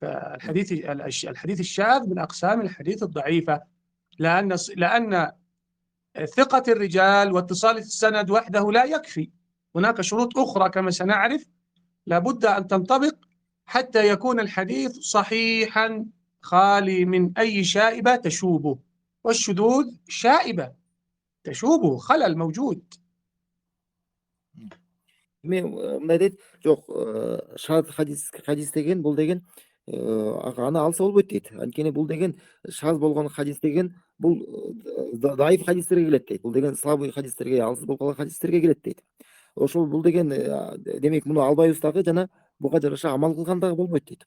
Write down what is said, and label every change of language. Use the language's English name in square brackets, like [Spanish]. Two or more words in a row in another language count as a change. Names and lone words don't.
[Arabic] الحديث الشاذ من أقسام الحديث الضعيفة، لأن ثقة الرجال واتصال السند وحده لا يكفي، هناك شروط أخرى كما سنعرف لابد أن تنطبق حتى يكون الحديث صحيحا خالي من أي شائبة تشوبه، والشذوذ شائبة تشوبه، خلل موجود. [Kyrgyz] мындай дейт, жок, шад хадис деген бул деген аны алса болбойт дейт. Анткени бул деген шаз болгон хадис деген бул даиф хадистерге келет дейт. Бул деген слабый хадистерге, алсыз болуп калган хадистерге келет дейт. Ошол бул деген демек муну албайбыз дагы, жана буга жараша амал кылган дагы болбойт дейт.